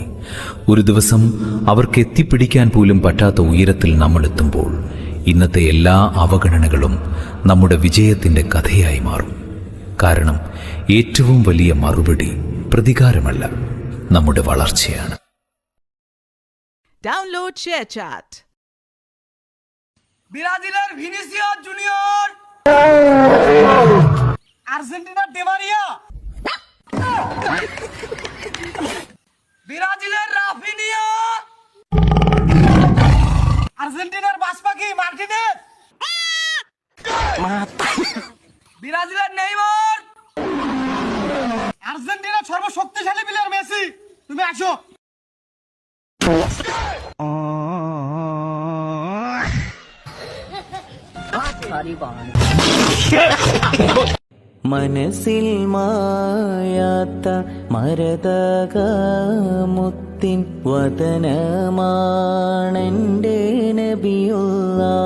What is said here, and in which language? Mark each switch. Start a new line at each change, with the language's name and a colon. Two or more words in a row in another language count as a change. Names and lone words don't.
Malayalam: ഒരു ദിവസം അവർക്ക് എത്തിപ്പിടിക്കാൻ പോലും പറ്റാത്ത ഉയരത്തിൽ നമ്മൾ എത്തുമ്പോൾ ഇന്നത്തെ എല്ലാ അവഗണനകളും നമ്മുടെ വിജയത്തിന്റെ കഥയായി മാറും. കാരണം ഏറ്റവും വലിയ മറുപടി പ്രതികാരമല്ല, നമ്മുടെ വളർച്ചയാണ്.
English: Download ShareChat.
Bangla: ব্রাজিলের ভিনিসিয়াস জুনিয়র, আর্জেন্টিনার ডি মারিয়া, ব্রাজিলের রাফিনিয়া, আর্জেন্টিনার বাসপাকি মার্টিনেজ, ব্রাজিলের নেইমার, আর্জেন্টিনার সর্বশক্তিশালী প্লেয়ার মেসি। তুমি আসো।
Malayalam: മനസ്സിൽ മായാത്ത മരതകമുത്തിൻ വദനമാണെൻ്റെ നബിയുള്ള.